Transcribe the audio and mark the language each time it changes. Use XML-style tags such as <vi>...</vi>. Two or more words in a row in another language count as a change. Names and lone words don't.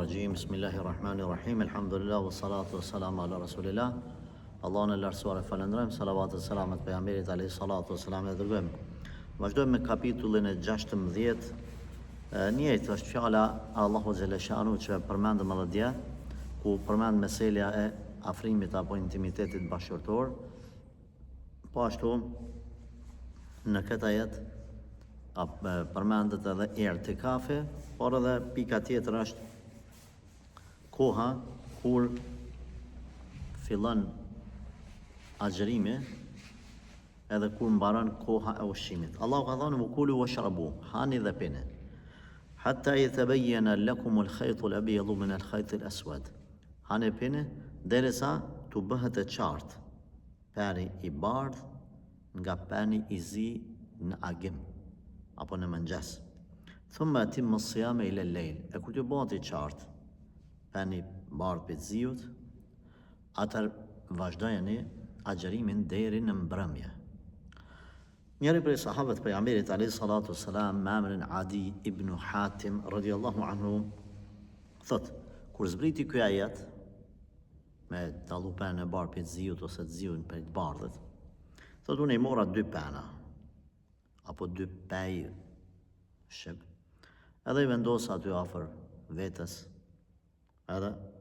<ar>رجيم، بسم الله الرحمن الرحيم، الحمد لله، والصلاة والسلام على رسول الله.</ar> <sq>Allahun e lartësuar e falënderojmë, salavat e selamet pejgamberit</sq> <ar>عليه الصلاة والسلام</ar> <sq>e dërgojmë. Vazhdojmë me kapitullin e 16. Njëjtë është fjala Allahu</sq> <ar>جل شأنه</ar> <sq>që përmendëm edhe dje, ku përmend meselja e afrimit apo intimitetit bashkërtor. Po ashtu në këtë ajet përmendet edhe i'tikafi, por edhe pika tjetër është koha kur fillon agjërimi edhe kur mbaron koha e ushqimit. Allahu ka thënë</sq> <ar>كلوا واشربوا,</ar> <sq>hani dhe pini,</sq> <ar>حتى يتبين لكم الخيط الأبيض من الخيط الأسود.</ar> <sq>Hani pini derisa t'u bëhet e qartë peri i bardh nga peni i zi në agim apo në mëngjes.</sq> <ar>ثم أتموا الصيام إلى الليل.</ar> <sq>E kur t'u bëhet i qartë peni bardh për ziut, atër vazhdojeni agjërimin deri në mbrëmje. Njëri prej sahabët pejgamberit</sq> <ar>عليه الصلاة والسلام,</ar> <sq>emrin Adi ibn Hatim</sq> <ar>رضي الله عنه,</ar> <sq>thot, kur zbriti ky ajet me dallu penë e bardhë për ziut ose të ziun për të bardhët, thot, unë i mora 2 pena apo 2 pej shqip, edhe i vendosa aty afër vetes, edhe</sq>